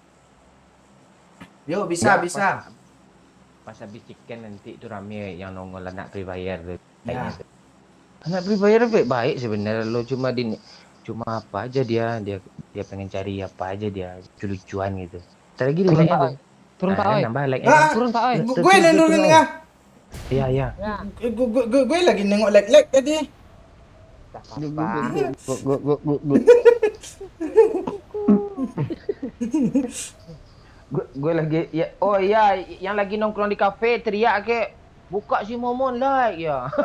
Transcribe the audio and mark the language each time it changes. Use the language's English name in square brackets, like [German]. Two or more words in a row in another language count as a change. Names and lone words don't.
[Indonesian] Yuk, bisa. Pas habis chicken nanti itu rame yang nongol anak Free Fire tuh. Ya. Anak Free Fire baik sebenarnya, lo cuma apa aja dia pengen cari apa aja dia lucu-lucuan gitu. Ntar lagi Turun, like-nya Pak tuh. Oi. Turun, Pak Oi. Nambah like Ah, Turun, Pak Oi. gue nurunin ya. Iya. Gue lagi nengok like tadi. Gue lagi ya, oh iya, yang lagi nongkrong di kafe teriak ke buka si Momon like ya.